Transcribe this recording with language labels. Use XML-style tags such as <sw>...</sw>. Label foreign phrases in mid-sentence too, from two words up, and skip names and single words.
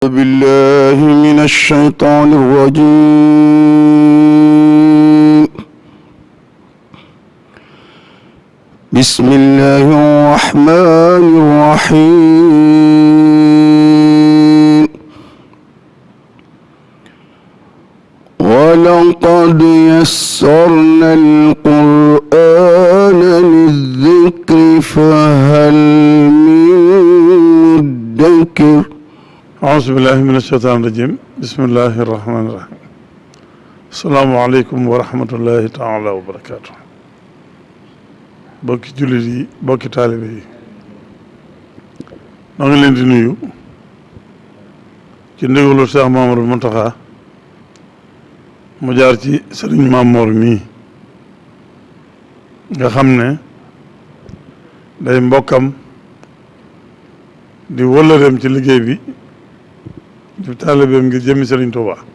<ar>بالله من الشيطان الرجيم بسم الله الرحمن الرحيم ولقد يسرنا القرآن للذكر فهل من مدكر أعوذ بالله من الشيطان الرجيم بسم الله الرحمن الرحيم السلام عليكم ورحمة الله تعالى وبركاته.</ar> <wo>Bokki jullit yi, bokki taalibe yi, noo ngi leen di nuyu ci ndigalu Cheikh Mamadou Mountakha mu jaar ci Sëriñ Mamoor mii nga xam ne day mbokkam di wëllëreem ci liggéey bi di taalibeem ngir jëmmi Sëriñ Tuuba.</wo>